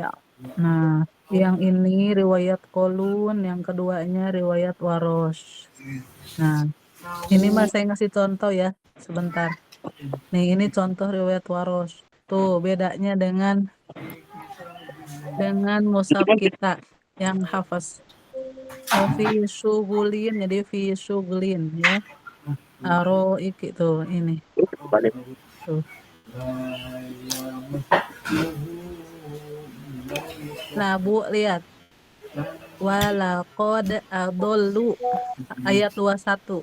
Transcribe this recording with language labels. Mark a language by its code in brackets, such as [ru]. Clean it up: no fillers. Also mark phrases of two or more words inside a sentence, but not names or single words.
[id] Nah yang ini riwayat Qalun, yang keduanya riwayat Warosh. Nah ini mas saya ngasih contoh ya, sebentar. Nih ini contoh riwayat Warosh. Tuh bedanya dengan mushaf kita yang hafaz. [ar] في شغل, jadi في شغل ya. [id] Aroik itu ini. Tuh. Nah Bu lihat. [ar] ولقد أضل ayat 21.